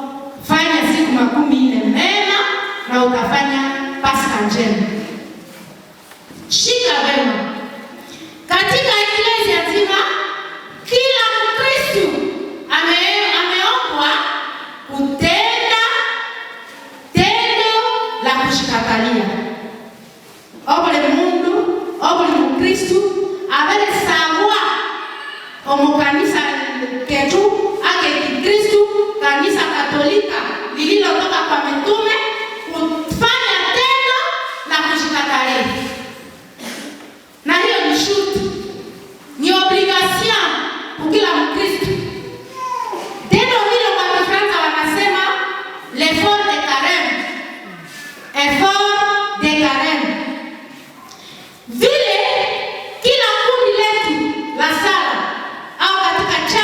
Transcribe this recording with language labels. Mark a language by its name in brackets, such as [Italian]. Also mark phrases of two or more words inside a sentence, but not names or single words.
[Swahili] Fanya siku 40 mema na utafanya Pasaka njema. Shika wema. Katika Eklesia nzima kila Mkristo ameombwa kutenda tendo la kushikakalia. [Nande] Obole mundu, obole Mkristo abele sawa omu kanisa ketu ake Kristo, [Swahili] kanisa Katolika lililotoka kwa mitume, kufanya tendo la kushikakalia. Na hiyo ni shuti, ni obligation kwa kila Mkristo. Tendo hilo kwa Kifaransa wanasema [French] l'effort de carême. Effort de carême. [Swahili] Vile kila kundi letu la sala au katika